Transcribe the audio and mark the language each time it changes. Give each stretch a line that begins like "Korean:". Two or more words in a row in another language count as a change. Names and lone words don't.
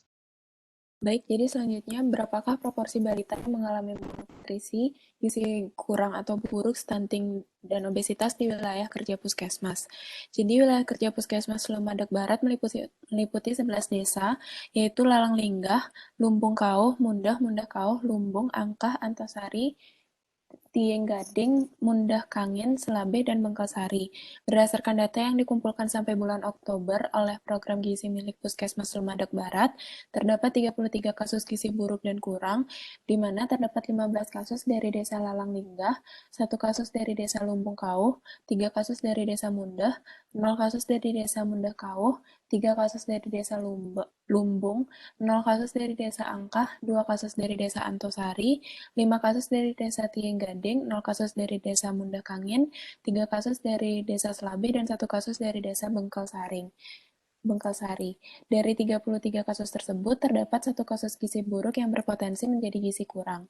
Indonesian: Baik, jadi selanjutnya, berapakah proporsi balita yang mengalami malnutrisi, gizi kurang atau buruk, stunting, dan obesitas di wilayah kerja Puskesmas? Jadi, wilayah kerja Puskesmas Slemadeg Barat meliputi 11 desa, yaitu Lalang Linggah, Lumbung Kauh, Mundah Kauh, Lumbung, Angkah, Antasari, Tieng Gading, Mundah Kangin, Selabe, dan Bengkelsari. Berdasarkan data yang dikumpulkan sampai bulan Oktober oleh program gizi milik Puskesmas Slemadeg Barat, terdapat 33 kasus gizi buruk dan kurang, di mana terdapat 15 kasus dari desa Lalang Linggah, 1 kasus dari desa Lumbung Kauh, 3 kasus dari desa Mundah, 0 kasus dari desa Mundah Kauh, 3 kasus dari desa Lumbung, 0 kasus dari desa Angkah, 2 kasus dari desa Antosari, 5 kasus dari desa Tieng Gading, 0 kasus dari desa Mundah Kangin, 3 kasus dari desa Selabe, dan 1 kasus dari desa Bengkelsari. Dari 33 kasus tersebut, terdapat 1 kasus gizi buruk yang berpotensi menjadi gizi kurang.